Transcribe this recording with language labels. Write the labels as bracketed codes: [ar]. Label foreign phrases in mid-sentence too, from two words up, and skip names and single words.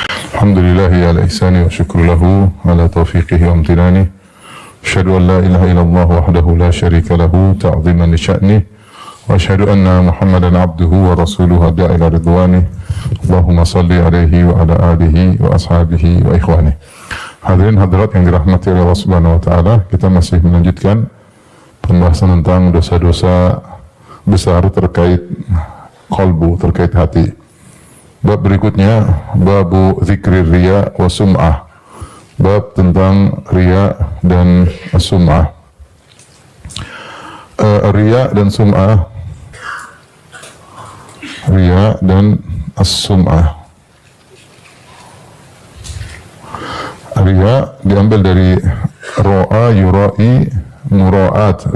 [ar] الحمد لله على إحسانه والشكر له على توفيقه وامتنانه. أشهد أن لا إله إلا الله وحده لا شريك له تعظيما لشأنه. وأشهد أن محمدا عبده ورسوله الداعي إلى رضوانه. اللهم صل عليه وعلى آله وأصحابه وإخوانه. [id] Hadirin hadirat yang dirahmati oleh Allah [ar] Subhanahu wa taala, [id] kita masih melanjutkan pembahasan tentang dosa-dosa besar terkait qalbu, terkait hati. Bab berikutnya, [ar] باب ذكر الرياء والسمعة. [id] Bab tentang riya dan sum'ah. Riya dan sum'ah. Riya dan as-sum'ah. Riya diambil dari [ar] رأى يرائي مراءاة.